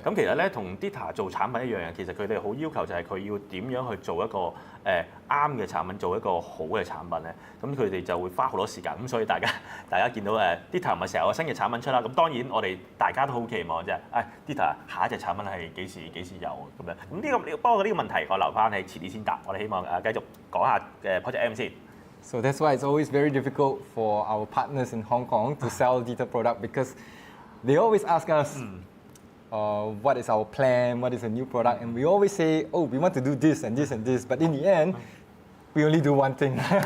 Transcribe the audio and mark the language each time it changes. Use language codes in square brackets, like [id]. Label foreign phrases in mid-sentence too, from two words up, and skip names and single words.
[yue] 咁其實咧，同 Dita 做產品一樣嘅，其實佢哋好要求就係佢要點樣去做一個啱嘅產品，做一個好嘅產品咧。咁佢哋就會花好多時間。咁所以大家見到Dita 唔係成日有新嘅產品出啦。咁當然我哋大家都好期望就係Dita 下一隻產品係幾時有咁樣。咁不過呢個問題我留翻係遲啲先答。我哋希望繼續講下Project M 先。 [en] So that's why it's always very difficult for our partners in Hong Kong to sell Dita product because they always ask us, what is our plan, what is a new product, and we always say, oh, we want to do this and this and this, but in the end, we only do one thing.